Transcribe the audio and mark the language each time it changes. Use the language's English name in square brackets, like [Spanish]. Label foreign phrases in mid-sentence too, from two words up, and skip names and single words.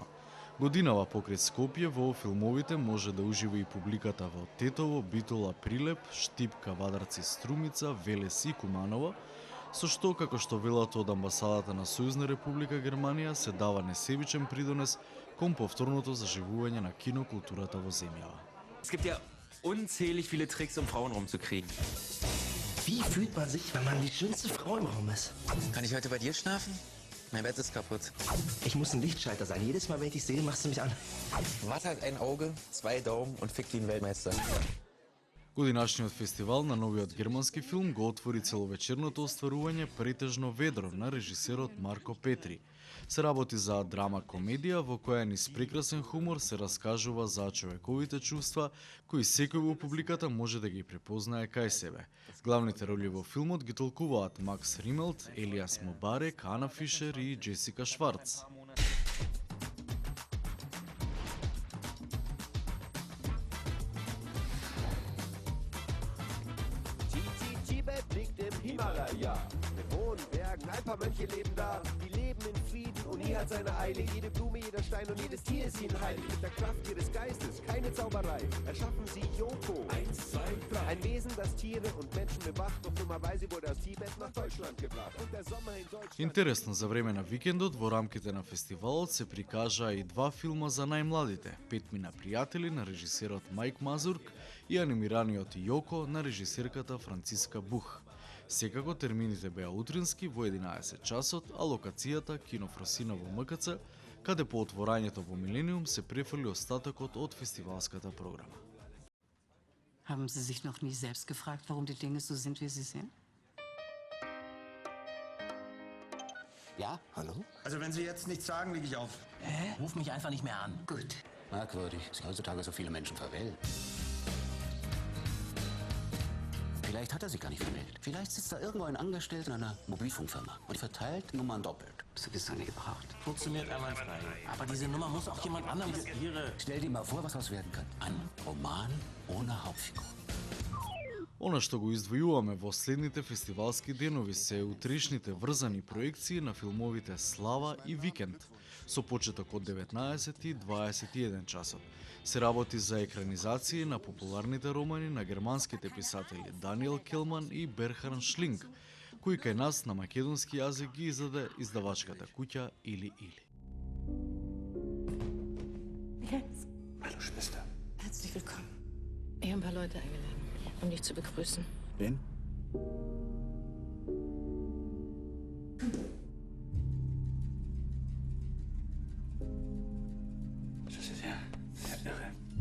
[Macedonian] Годинава покрај Скопје во филмовите може да ужива и публиката во Тетово, Битола, Прилеп, Штип, Кавадарци, Струмица, Велес и Куманово, со што, како што велат од амбасадата на Сојузна република Германија, се дава несебичен придонес кон повторното заживување на кинокултурата во земјава. [German] Es gibt ja unzählig viele Tricks, um Frauen rumzukriegen. Wie fühlt man sich, wenn man die schönste Frau im Raum ist? Kann ich heute bei dir schlafen? Mein Bett ist kaputt. Ich muss ein Lichtschalter sein. Jedes Mal, wenn ich dich sehe, machst du mich an. Warte halt ein Auge, 2 Daumen und fick wie ein Weltmeister. [Macedonian] Годинашниот фестивал на новиот германски филм го отвори целовечерното остварување Претежно ведро на режисерот Марко Петри. Се работи за драма-комедија во која низ прекрасен хумор се раскажува за човековите чувства кои секој во публиката може да ги препознае кај себе. Главните роли во филмот ги толкуваат Макс Римелт, Елиас Мубарек, Ана Фишер и Джесика Шварц. [German] Himalaya. Mit hohen Bergen, ein paar Mönche leben da. Die leben in Frieden und nie hat seine Eile. Jede Blume, jeder Stein und jedes Tier ist ihnen heilig. Mit der Kraft ihres Geistes, keine Zauberei. Erschaffen sie Yoko. 1, 2, 3. Ein Wesen, das Tiere und Menschen bewacht. Doch dummerweise wurde aus Tibet nach Deutschland gebracht. Und der Sommer in Deutschland... [Macedonian] Интересно, за време на викендот во рамките на фестивалот се прикажаа и 2 филма за најмладите. 5 мина пријатели на режисерот Мајк Мазурк и анимираниот Јоко на режисерката Франциска Бух. Секако термините беа утрински во 11 часот, а локацијата Кино Фросина во МКЦ, каде по отворањето во Милениум се префрли остатокот од фестивалската програма. [German] Haben Sie sich noch nie selbst gefragt, warum die Dinge so sind, wie sie sind? Ja, hallo? Also wenn Sie jetzt nichts sagen, lege ich auf. Ruf mich einfach nicht mehr an. Gut. Merkwürdig, dass heutzutage so viele Menschen verwählen. Vielleicht hat er sie gar nicht verwählt. Vielleicht sitzt da irgendwo ein Angestellter in einer Mobilfunkfirma und verteilt Nummern doppelt. Sowieso nie gebraucht. Funktioniert einwandfrei. Aber diese Nummer muss auch jemand anderem... Stell dir mal vor, was das werden kann. Ein Roman ohne Hauptfigur. [Macedonian] Она што го издвојуваме во следните фестивалски денови се утрешните врзани проекции на филмовите Слава и Викенд, со почеток од 19 и 21 часот. Се работи за екранизации на популарните романи на германските писатели Даниел Келман и Берхард Шлинг, кои кај нас на македонски јазик ги издаде издавачката куќа Или. [German] Jens. Hallo Schwester. Herzlich willkommen. Ich habe ein paar Leute eingeladen, um dich zu begrüßen. Wen? Das ist ja irre.